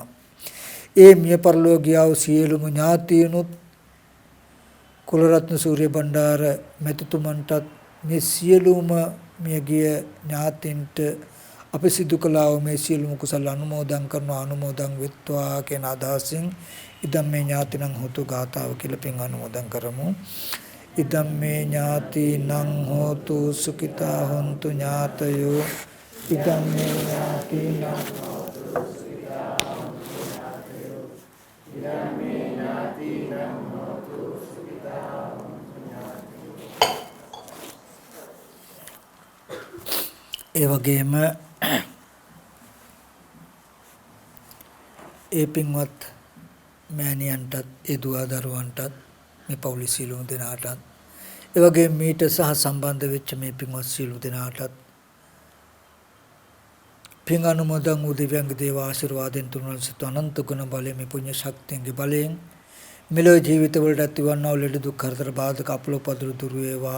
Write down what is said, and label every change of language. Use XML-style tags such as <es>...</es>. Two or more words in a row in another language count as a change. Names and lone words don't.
<si>ඒ මිය පරලෝකීය සියලුම ඥාතිනුත් කුලරත්න සූරිය බණ්ඩාර මැතිතුමන්ටත් මේ සියලුම මියගිය ඥාතින්ට අපි සිදු කළා වූ මේ සියලුම කුසල අනුමෝදන් වෙත්වා කියන අදහසින්</si> <pi>ඉදම් මේ ඥාතිනං හෝතු</pi> <si>ගාතාව කියලා පින් අනුමෝදන් කරමු.</si> <pi>ඉදම් මේ ඥාතිනං හෝතු සුඛිතා හොන්තු ඥාතයෝ. ඉදම් මේ ඥාතිනං හෝතු සුඛිතා හොන්තු ඥාතයෝ. ඉදම් මේ ඥාතිනං හෝතු සුඛිතා හොන්තු ඥාතයෝ.</pi> <si>ඒ වගේම ඒ පින්වත් මෑණියන්ටත් ඒ දුව දරුවන්ටත් මේ පවුලේ සියලුම දෙනාටත් ඒ වගේම මීට සහ සම්බන්ධ වෙච්ච මේ පින්වත් සියලු දෙනාටත් පින් අනුමෝදන් වූ දිව්‍යංග දේව ආශිර්වාදෙන් තුනුල් සිත අනන්ත ගුණ බලයෙන් මේ පුණ්‍ය ශක්තියන්ගේ බලයෙන් මෙලොව ජීවිත වලට ඇතිවන්නා වූ ලෙඩ දුක් කරදර බාධක අපලෝපදරු දුර වේවා.</si>